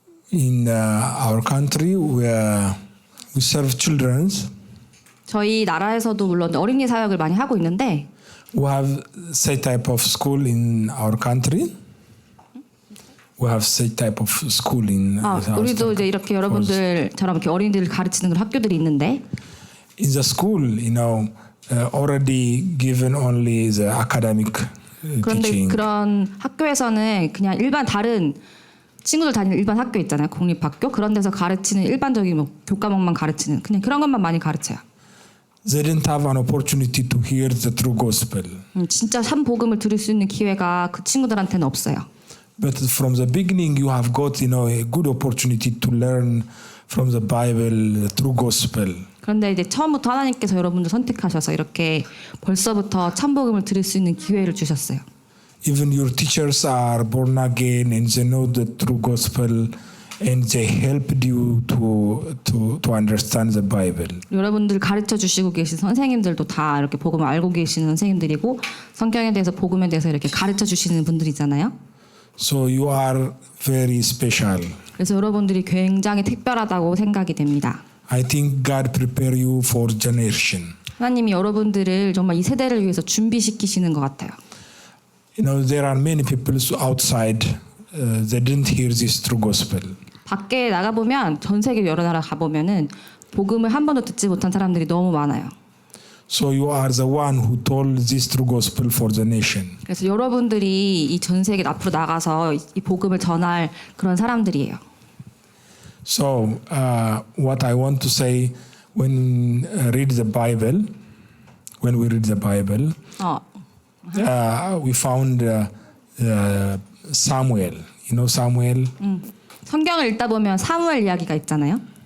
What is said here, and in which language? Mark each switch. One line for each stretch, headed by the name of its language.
English: In our country, we serve children.
Korean: 저희 나라에서도 물론 어린이 사역을 많이 하고 있는데
English: We have say type of school in our country. We have say type of school in.
Korean: 우리도 이제 이렇게 여러분들처럼 이렇게 어린이들을 가르치는 그런 학교들이 있는데
English: In the school, already given only the academic
Korean: 그런데
English: teaching.
Korean: 그런 학교에서는 그냥 일반 다른 친구들 다니는 일반 학교 있잖아요. 공립학교 그런 데서 가르치는 일반적인 뭐 교과목만 가르치는 그냥 그런 것만 많이 가르쳐요.
English: They didn't have an opportunity to hear the true gospel.
Korean: 진짜 참 복음을 들을 수 있는 기회가 그 친구들한테는 없어요.
English: But from the beginning, you have got a good opportunity to learn from the Bible the true gospel.
Korean: 그런데 이제 처음부터 하나님께서 여러분들 선택하셔서 이렇게 벌써부터 참 복음을 들을 수 있는 기회를 주셨어요.
English: Even your teachers are born again and they know the true gospel and they helped you to understand the Bible.
Korean: 여러분들 가르쳐 주시고 계신 선생님들도 다 이렇게 복음을 알고 계시는 선생님들이고 성경에 대해서 복음에 대해서 이렇게 가르쳐 주시는 분들이잖아요.
English: So you are very special.
Korean: 그래서 여러분들이 굉장히 특별하다고 생각이 됩니다.
English: I think God prepare you for generation.
Korean: 하나님이 여러분들을 정말 이 세대를 위해서 준비시키시는 것 같아요.
English: You know, there are many people outside. They didn't hear this true gospel.
Korean: 밖에 나가보면 전 세계 여러 나라 가보면은 복음을 한 번도 듣지 못한 사람들이 너무 많아요.
English: So you are the one who told this true gospel for the nation.
Korean: 그래서 여러분들이 이 전 세계 앞으로 나가서 이 복음을 전할 그런 사람들이에요.
English: So what I want to say when read the Bible, when we read the Bible, we found Samuel. You know Samuel?
Korean: 성경을 읽다 보면 사무엘 이야기가 있잖아요.